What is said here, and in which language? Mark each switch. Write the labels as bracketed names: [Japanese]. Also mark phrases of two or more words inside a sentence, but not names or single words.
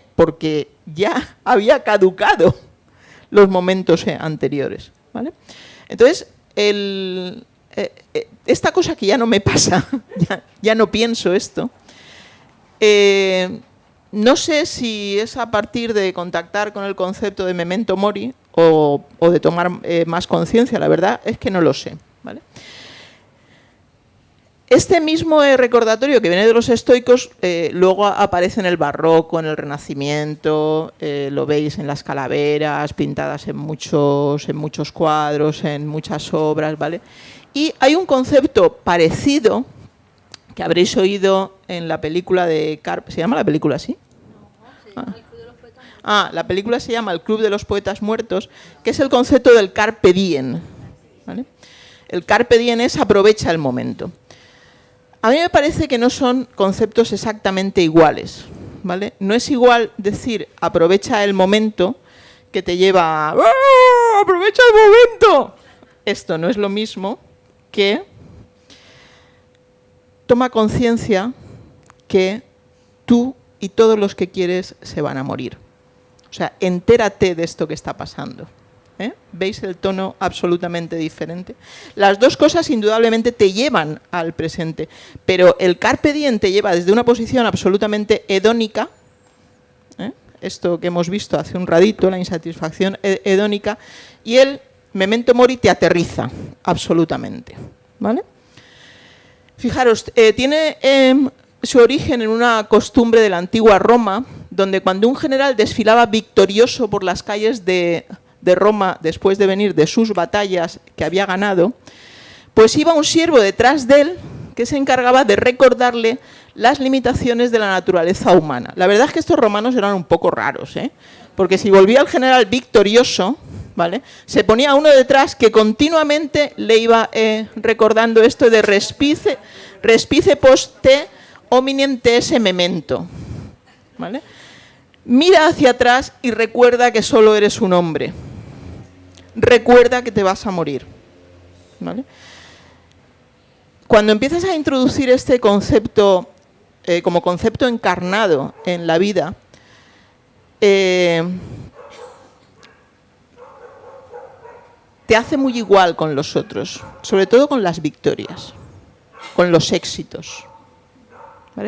[Spanish] Porque ya había caducado los momentos anteriores, ¿vale? Entonces, esta cosa que ya no me pasa, ya no pienso esto, no sé si es a partir de contactar con el concepto de [Latin] memento mori [Spanish] o de tomar más conciencia, la verdad es que no lo sé, ¿vale? Este mismo recordatorio que viene de los estoicos luego aparece en el barroco, en el Renacimiento, lo veis en las calaveras pintadas en muchos cuadros, en muchas obras, ¿vale? Y hay un concepto parecido que habréis oído en la película de Carpe. ¿Se llama la película así? La película se llama El Club de los Poetas Muertos, que es el concepto del [Latin] carpe diem, [Spanish] ¿vale? El [Latin] carpe diem [Spanish] es aprovecha el momento. A mí me parece que no son conceptos exactamente iguales, ¿vale? No es igual decir aprovecha el momento que te lleva a aprovecha el momento. Esto no es lo mismo que toma conciencia que tú y todos los que quieres se van a morir. O sea, entérate de esto que está pasando. ¿Veis el tono absolutamente diferente? Las dos cosas indudablemente te llevan al presente, pero el [Latin] carpe diem [Spanish] te lleva desde una posición absolutamente hedónica, esto que hemos visto hace un ratito, la insatisfacción hedónica, y el [Latin] memento mori [Spanish] te aterriza absolutamente, ¿vale? Fijaros, tiene su origen en una costumbre de la antigua Roma, donde cuando un general desfilaba victorioso por las calles de Roma después de venir de sus batallas que había ganado, pues iba un siervo detrás de él que se encargaba de recordarle las limitaciones de la naturaleza humana. La verdad es que estos romanos eran un poco raros, porque si volvía el general victorioso, ¿vale?, se ponía uno detrás que continuamente le iba recordando esto de [Latin] respice post te hominem te esse memento, [Spanish] ¿vale? Mira hacia atrás y recuerda que solo eres un hombre. Recuerda que te vas a morir, ¿vale? Cuando empiezas a introducir este concepto como concepto encarnado en la vida, te hace muy igual con los otros, sobre todo con las victorias, con los éxitos, ¿vale?